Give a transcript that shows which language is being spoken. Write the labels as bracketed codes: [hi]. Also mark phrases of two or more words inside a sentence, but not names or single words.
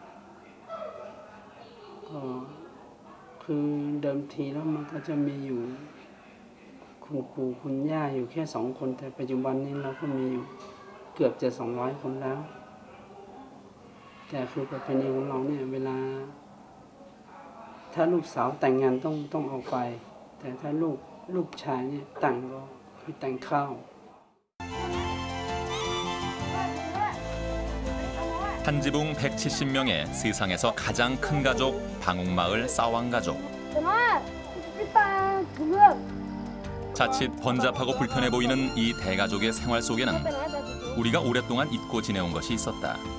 [th] ก็คือเดิมทีแล้วมันก็จะมีอยู่คุณปู่คุณย่าอยู่แค่2 คนแต่ปัจจุบันนี้เราก็มีอยู่เกือบจะ200 คนแล้ว แต่คือประเพณีของเราเนี่ยเวลาถ้าลูกสาวแต่งงานต้องออกไป แต่ถ้าลูกชายเนี่ยแต่งก็คือแต่งข้าว [ko] 한 지붕 170명의 세상에서 가장 큰 가족 방옥마을 싸왕가족. 자칫 번잡하고 불편해 보이는 이 대가족의 생활 속에는 우리가 오랫동안 잊고 지내온 것이 있었다.